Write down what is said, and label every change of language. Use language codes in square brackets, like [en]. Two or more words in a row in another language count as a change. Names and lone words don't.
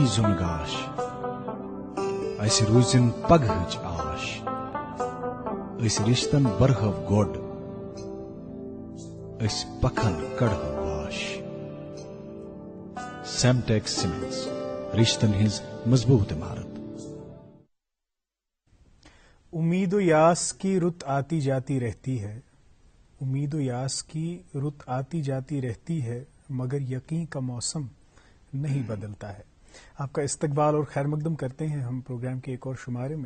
[ks] زون گاش اس روزن پگہچ آش اس رشتن برہو گوڈ اس پکھن کڑہو واش۔ [en] semantic cements [ks] رشتن ہز مضبوط عمارت۔ [ur] امید و یاس کی رت آتی جاتی رہتی ہے، امید و یاس کی رت آتی جاتی رہتی ہے، مگر یقین کا موسم نہیں بدلتا ہے۔ آپ کا استقبال اور خیر مقدم کرتے ہیں ہم پروگرام کے ایک اور شمارے میں۔